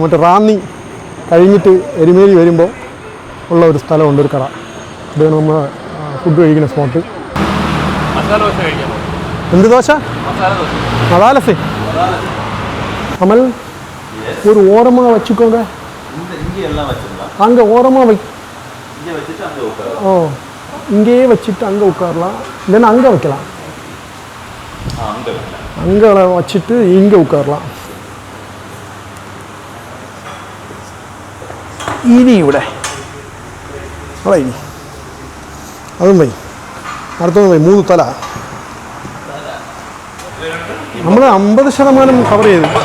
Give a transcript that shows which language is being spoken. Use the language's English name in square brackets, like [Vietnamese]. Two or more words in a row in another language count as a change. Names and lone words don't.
[Malayalam] മറ്റേ റാന്നി കഴിഞ്ഞിട്ട് എരുമേലി വരുമ്പോൾ ഉള്ള ഒരു സ്ഥലമുണ്ട്, ഒരു കട. ഇതാണ് നമ്മൾ ഫുഡ് കഴിക്കുന്ന സ്പോട്ട്. എന്ത് ദോശ? [Tamil] മസാലസേ. അമൽ ஒரு ஓரமா വச்சுக்கோங்க. அங்கே ஓரமாக இங்கேயே வச்சுட்டு அங்கே உட்காரலாம், இல்லைன்னா அங்கே வைக்கலாம். அங்கே வச்சுட்டு இங்கே உட்காரலாம். [Malayalam] ഇനി ഇവിടെ ഇനി അതും പോയി. അടുത്തത് പോയി 3 തല. നമ്മൾ 50% കവർ ചെയ്തു.